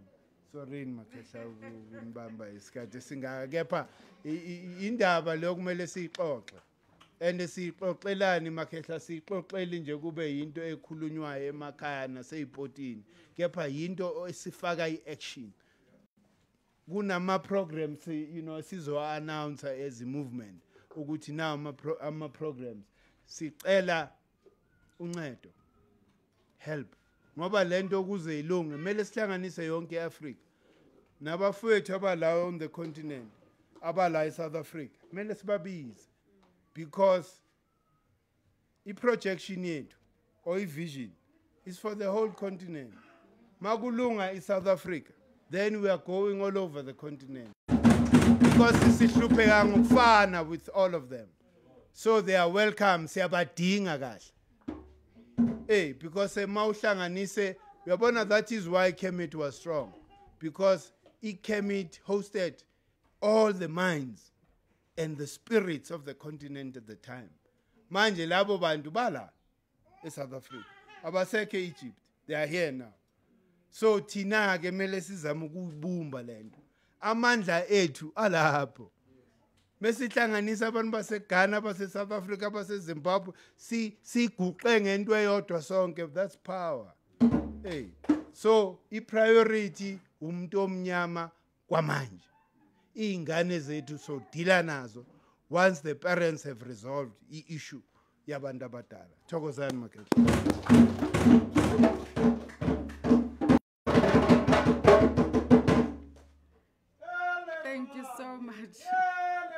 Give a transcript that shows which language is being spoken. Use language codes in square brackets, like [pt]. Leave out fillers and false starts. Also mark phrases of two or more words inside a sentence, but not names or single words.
[zu] Sorry Makehla ukumbamba isikhathi singakepha indaba le kumele siyixoxe. And sixoxelani Makehla sixoxele nje kube yinto ekhulunywayo emakhaya naseyipotini. Kepha yinto esifaka iaction. Kunama programs sizo [en] announce as a movement [zu] ukuthi now ama programs sicela uncedo, [en] help. [zu] Ngoba lento kuze ilunge kumele sihlanganise yonke iAfrika nabafowethu abala [en] on the continent [zu] abala eSouth Africa kumele sibabize, because iprojection yethu or ivision [en] is for the whole continent. [zu] Makulunga eSouth Africa, [en] then we are going all over the continent, because [zu] sihlupheka ngokufana [en] with all of them. So they are welcome. [zu] Siyabadinga kahle. Because mawuhlanganise, uyabona, [en] that is why Kemet was strong, because Kemet hosted all the minds and the spirits of the continent at the time. [zu] Manje labo bantu bala eSouth Africa abasekho eEgypt, [en] they are here now. [zu] So thina ke mele sizama ukubumba lento. Amandla ethu alapho. Mesihlanganisa abantu baseGhana, base-South Africa, base-Zimbabwe, siguqe ngento eyodwa sonke. [en] That's power. So [zu] i-priority umuntu omnyama kwamanje. Iy'ngane zethu so deala nazo [en] once the parents have resolved [zu] i-issue yabantu abadala. Thokozani Makehla. [en] Thank you so much.